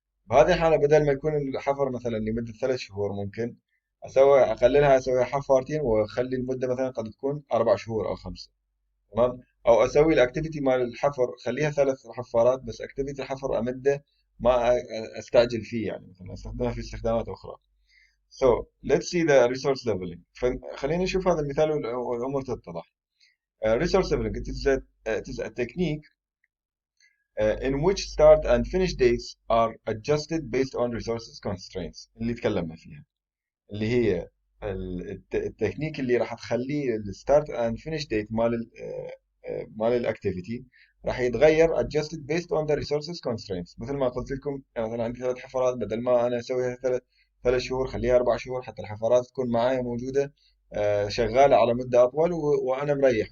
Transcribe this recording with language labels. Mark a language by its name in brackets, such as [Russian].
[Arabic] بهذه الحالة بدل ما يكون الحفر مثلا لمدة 3 شهور، ممكن أقللها، أسوي حفارتين وأخلي المدة مثلا قد تكون 4 شهور أو 5. تمام. أو أسوي الأكتيفيتي مال الحفر خليها 3 حفارات، بس أكتيفيتي الحفر أمده، ما أستعجل فيه، يعني مثلا أستخدمها في استخدامات أخرى. [English] So let's see the resource leveling. [Arabic] خلينا نشوف هذا المثال والأمور تتضح. [English] Resource leveling it is a technique in which start and finish dates are adjusted based on resources constraints [Arabic] اللي تكلمنا فيها، اللي هي التكنيك اللي راح تخليه الستارت اند فينيش ديت مال الاكتيفيتي راح يتغير [English] adjusted based on the resources constraints. [Arabic] مثل ما قلت لكم، يعني مثلا عندي 3 حفرات، بدل ما انا اسويها 3 شهور خليها 4 شهور، حتى الحفرات تكون معايا موجوده شغاله على مده اطول، وانا مريح.